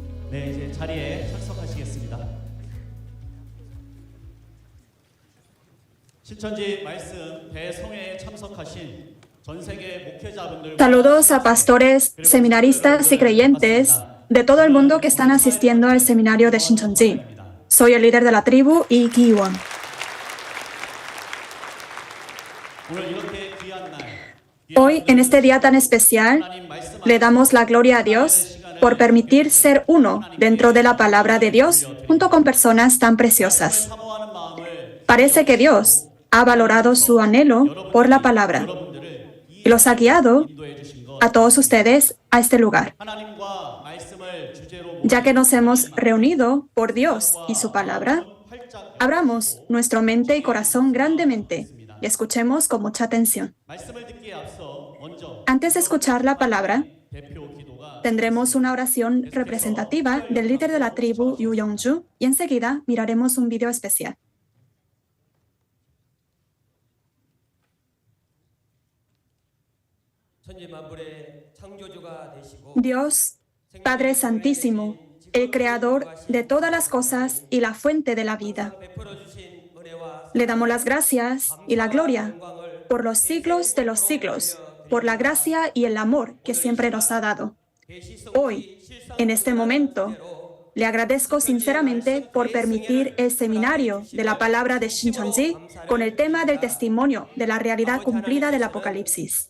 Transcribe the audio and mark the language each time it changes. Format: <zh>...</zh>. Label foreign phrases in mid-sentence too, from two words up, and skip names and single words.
<ko>네, 이제 자리에 착석하시겠습니다. 신천지 말씀 대성회에 참석하신 전 세계 목회자분들과</ko> <es>Saludos a pastores, seminaristas y creyentes de todo el mundo que están asistiendo al seminario de Shincheonji. Soy el líder de la tribu Lee Ki-won.</es> <ko>오늘 이렇게 귀한 날,</ko> <es>Hoy, en este día tan especial, le damos la gloria a Dios por permitir ser uno dentro de la palabra de Dios junto con personas tan preciosas.</es> <ko>사모하는 마음을</ko> <es>Parece que Dios ha valorado su anhelo por la palabra</es> <ko>여러분들을</ko> <es>y los ha guiado</es> <ko>인도해 주신 것,</ko> <es>a todos ustedes a este lugar,</es> <ko>하나님과 말씀을 주제로</ko> <es>ya que nos hemos reunido por Dios y su palabra.</es> <ko>활짝</ko> <es>Abramos nuestra mente y corazón grandemente y escuchemos con mucha atención.</es> <ko>말씀을 듣기에 앞서 먼저</ko> <es>Antes de escuchar la palabra,</es> <ko>대표 기도가</ko> <es>tendremos una oración representativa del líder de la tribu Yu Yongju y enseguida miraremos un video especial.</es> <ko>천지만물의 창조주가 되시고</ko> <es>Dios, Padre Santísimo, el Creador de todas las cosas y la fuente de la vida,</es> <ko>베풀어 주신 은혜와</ko> <es>le damos las gracias y la gloria por los siglos de los siglos, por la gracia y el amor que siempre nos ha dado. Hoy, en este momento, le agradezco sinceramente por permitir el seminario de la palabra de Shincheonji con el tema del testimonio de la realidad cumplida del Apocalipsis.</es>